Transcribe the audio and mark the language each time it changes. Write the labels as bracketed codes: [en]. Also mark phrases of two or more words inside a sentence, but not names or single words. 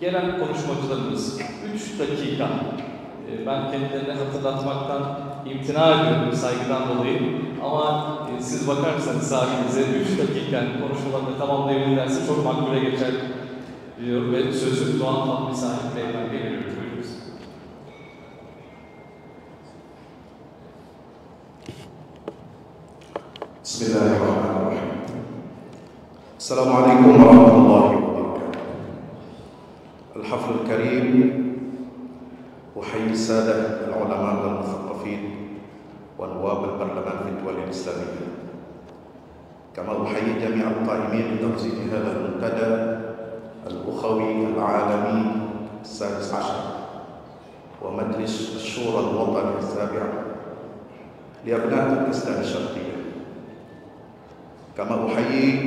[tr] gelen konuşmacılarımız 3 dakika, ben kendilerine hatırlatmaktan imtina ediyorum saygıdan dolayı, ama siz bakarsanız sahibinize 3 dakika konuşmalarını tamamlayabilirlerse çok makbule geçer diyor ve sözü Doğan Fatmi Sahip Beyefendi'ye veriyoruz. Buyurunuz. [ar] Bismillahirrahmanirrahim. السلام عليكم ورحمة الله وبركاته. الحفل الكريم أحيي السادة العلماء والمثقفين ونواب البرلمان في الدول الإسلامية، كما أحيي جميع القائمين بتنظيم هذا المنتدى الأخوي العالمي السادس عشر ومجلس الشورى الوطني السابع لأبناء تركستان الشرقية، كما أحيي